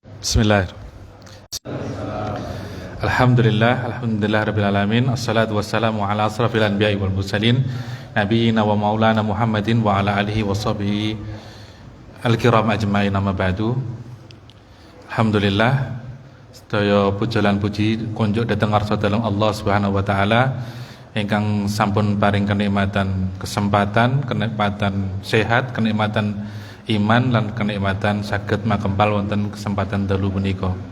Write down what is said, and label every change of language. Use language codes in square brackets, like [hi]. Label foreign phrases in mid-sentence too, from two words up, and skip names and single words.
[ar] Bismillah. الحمد لله رب العالمين. الصلاة والسلام على أشرف الأنبياء والمرسلين نبينا ومولانا محمد وعلى آله وصحبه الكرام أجمعين أما بعد. [jv] Alhamdulillah, sedaya puja lan puji kunjuk dhateng ngarsa dalem Allah [ar] سبحانه وتعالى [jv] ingkang sampun paring kenikmatan kesempatan, kenikmatan sehat, kenikmatan iman lan kenikmatan saged makempal wonten kesempatan dalu punika.